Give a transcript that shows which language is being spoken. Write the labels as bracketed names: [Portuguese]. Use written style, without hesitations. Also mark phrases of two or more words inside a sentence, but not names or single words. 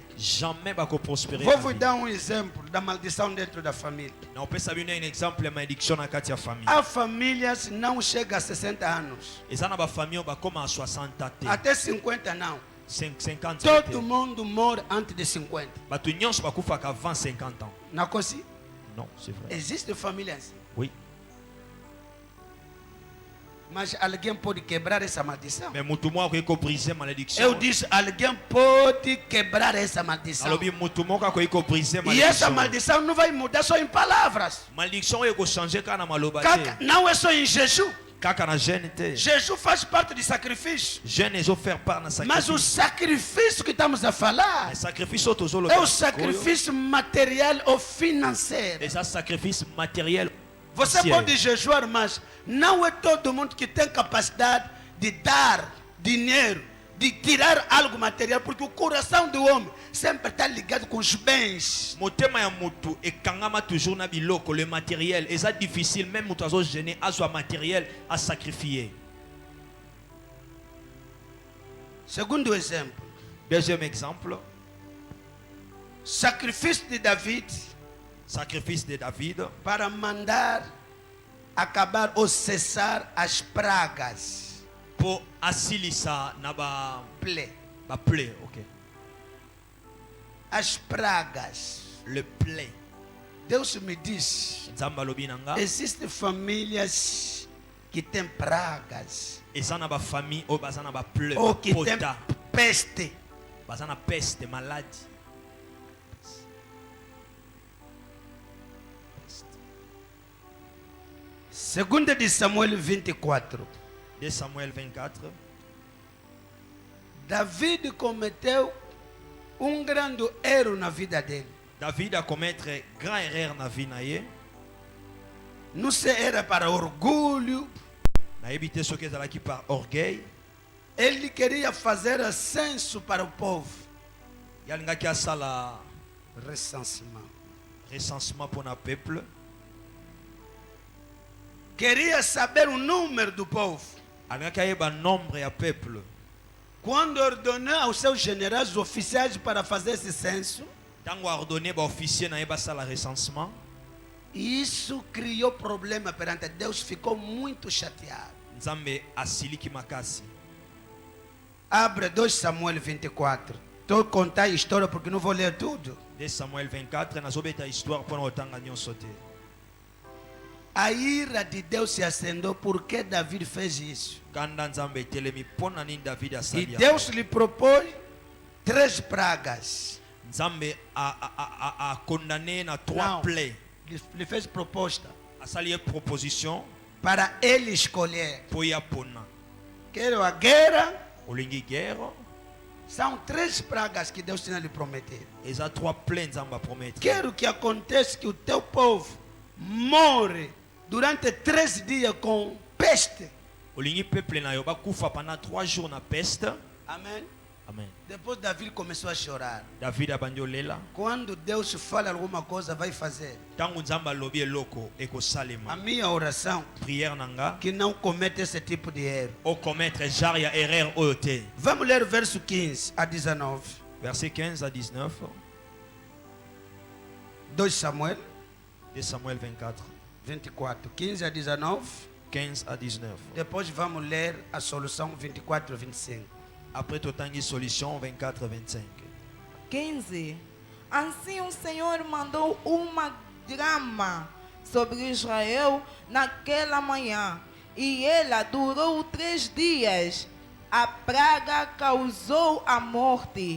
[Lingala] jamais ba ko prospérer. [Portuguese] Vou vous dar um exemplo da maldição dentro da família. [Lingala] Na opesa bino [French] un exemple [Lingala] ya malédiction na kati ya famille. [Portuguese] Há famílias não chega a 60 anos, [Lingala] Eza na ba famille ba koma a 60 te. [Portuguese] até 50 não. [Lingala] 50 [Portuguese] Todo [Lingala] te. [Portuguese] mundo morre antes de 50. [Lingala] Bato nyonso bakufaka [French] avant 50 ans. [Portuguese] Não é assim? [French] Non, c'est vrai. [Portuguese] Existe família assim. [French] Oui. [Portuguese] Mas alguém pode quebrar essa maldição? [Lingala] Mais mutu moko akoki briser malédiction. [Portuguese] Eu disse, alguém pode quebrar essa maldição. [Lingala] Alobi mutu moko akoki briser [Portuguese] E essa [Lingala] malédiction. [Portuguese] maldição não vai mudar só em palavras. [Lingala] Malédiction oyo changer kana maloba te. [Portuguese] Não é só em jejum. [Lingala] Kaka na jeûne te. [Portuguese] Jejum faz parte do sacrifício. [Lingala] Jeûne ezo [French] faire part [Lingala] na [Portuguese] Mas o [Lingala] sacrifice. [Portuguese] sacrifício que estamos a falar [Lingala] Mais sacrifice oyo tozoloba. [Portuguese] é o sacrifício material ou financeiro. [Lingala] Eza [French] sacrifice matériel. [Portuguese] Você pode jejuar, mas não é todo mundo que tem capacidade de dar dinheiro, de tirar algo material, porque o coração do homem sempre está ligado com os bens. [Lingala] Motema ya mutu ekangama toujours na biloko [French] le matériel. [Lingala] Eza [French] difficile même [Lingala] mutu azo jeûner azwa matériel [French] à sacrifier. [Portuguese] Segundo exemplo, [French] Deuxième exemple, [Portuguese] sacrifício de David [French] sacrifice de David [Portuguese] para mandar acabar ou cessar as pragas. [Lingala] pour asilisa na ba Plaie. plaie, OK. [Portuguese] As pragas. [French] Le plaie. [Portuguese] Deus me diz, [Lingala] Nzamba lobi nanga. [Portuguese] existem famílias que têm pragas [Lingala] Eza na ba famille o baza na ba plaie, [Portuguese] ou [Lingala] ba [Portuguese] que têm [Lingala] pota. [Portuguese] peste. [Lingala] Baza na peste, maladie. [Portuguese] Segunda de Samuel 24. [French] De Samuel 24. [Portuguese] David cometeu grande erro na vida dele. [French] David a commettre grand erreur na vie [Lingala] na ye. [Portuguese] Não se era para orgulho. [Lingala] Na ebite soki ezalaki [French] par orgueil. [Portuguese] Ele queria fazer censo para o povo. [Lingala] Yalingaki asala Recensement. [French] recensement pour na peuple. [Portuguese] Queria saber o número do povo. [Lingala] Alingaki ayeba nombre ya peuple. [Portuguese] Quando ordenou aos seus generais oficiais para fazer esse censo, [Lingala] Tango [French] a ordonné [Lingala] ba officier na yeba sala recensement. [Portuguese] isso criou problema perante Deus, ficou muito chateado. [Lingala] Nzambe asiliki makasi. [Portuguese] Abre 2 Samuel 24. Estou a contar a história porque não vou ler tudo. [Lingala] De Samuel 24 nazobeta histoire pour otanga nyonso te. [Portuguese] A ira de Deus se acendeu porque David fez isso. [Lingala] Kanda nzambe telemi pona nini David [Portuguese] E [Lingala] asali. [Portuguese] Deus lhe propôs 3 pragas. [Lingala] Nzambe [French] a condamné [Lingala] na 3 [Portuguese] Não. [Lingala] plaies. [Portuguese] Lhe fez proposta [Lingala] Asali ye proposition [Portuguese] para ele escolher. [Lingala] po ya pona. [Portuguese] Quero a guerra. [Lingala] Olingi guerre. [Portuguese] São 3 pragas que Deus tinha lhe prometido. [Lingala] Eza 3 plaies nzambe [French] a promettre. [Portuguese] Quero que aconteça que o teu povo morre durante 3 dias com peste. [Lingala] Olingi peuple na yo bakufa [French] pendant 3 jours [Lingala] na peste. [Portuguese] Amém. [Lingala] Amen. [Portuguese] Depois Davi começou a chorar. [Lingala] David abandi olela. [Portuguese] Quando Deus fala alguma coisa, vai fazer. [Lingala] Tango nzambe alobi eloko ekosalema. [Portuguese] A minha oração, [Lingala] Prière nanga [Portuguese] que não cometa esse tipo de erro. [Lingala] o [French] commettre genre [Lingala] ya erreur oyo te. [Portuguese] Vamos ler o verso 15 a 19. [French] Verset 15 à 19 [Portuguese] 2 Samuel [French] de Samuel 24. [Portuguese] 24. 15 a 19. [French] 15 à 19. [Portuguese] Depois vamos ler a solução 24 a 25. [Lingala] Après totangi solution 24 à 25. [Portuguese] 15. Assim o Senhor mandou uma grama sobre Israel naquela manhã, e ela durou 3 dias. A praga causou a morte.